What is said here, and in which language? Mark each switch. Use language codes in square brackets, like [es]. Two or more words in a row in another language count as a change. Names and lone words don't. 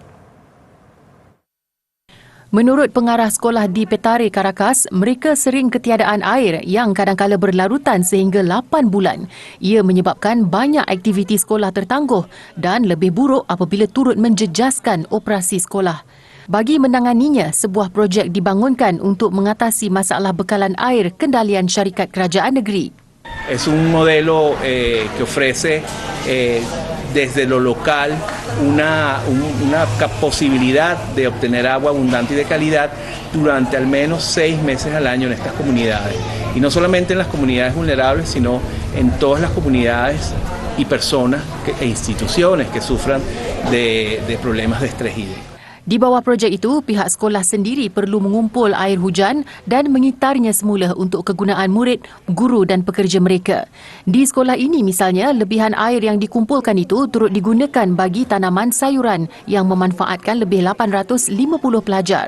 [ms] Menurut pengarah sekolah di Petare, Caracas, mereka sering ketiadaan air yang kadang-kala berlarutan sehingga 8 bulan. Ia menyebabkan banyak aktiviti sekolah tertangguh dan lebih buruk apabila turut menjejaskan operasi sekolah. Bagi menanganinya, sebuah projek dibangunkan untuk mengatasi masalah bekalan air kendalian syarikat kerajaan negeri. [es] Es un modelo que ofrece desde lo local una posibilidad de obtener agua abundante y de calidad durante al menos 6 meses al año en estas comunidades. Y no solamente en las comunidades vulnerables, sino en todas las comunidades y personas e instituciones que sufran de problemas de estrés hídrico. [ms] Di bawah projek itu, pihak sekolah sendiri perlu mengumpul air hujan dan mengitarnya semula untuk kegunaan murid, guru dan pekerja mereka. Di sekolah ini misalnya, lebihan air yang dikumpulkan itu turut digunakan bagi tanaman sayuran yang memanfaatkan lebih 850 pelajar.